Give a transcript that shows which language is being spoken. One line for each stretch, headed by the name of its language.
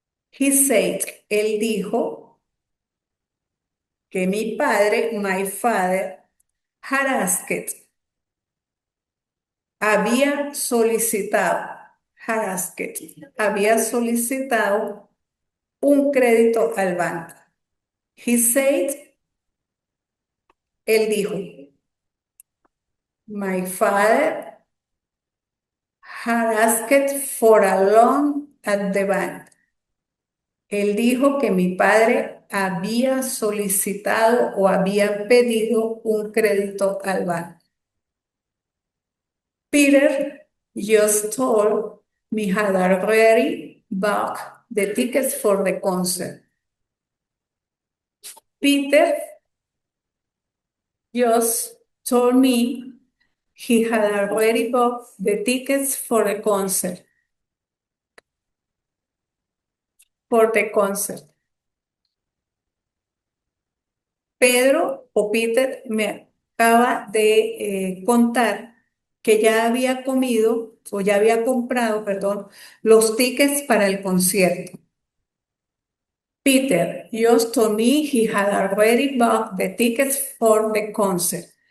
English: He said,
Spanish: él dijo que mi padre,
English: my father, had asked,
Spanish: había solicitado, had asked, había solicitado un crédito al banco.
English: He said,
Spanish: él dijo,
English: my father had asked for a loan at the bank.
Spanish: Él dijo que mi padre había solicitado o había pedido un crédito al banco.
English: Peter just told me had already bought the tickets for the concert. Peter just told me he had already bought the tickets for the concert. For the concert.
Spanish: Pedro o Peter me acaba de contar que ya había comido o ya había comprado, perdón, los tickets para el concierto.
English: Peter just told me he had already bought the tickets for the concert.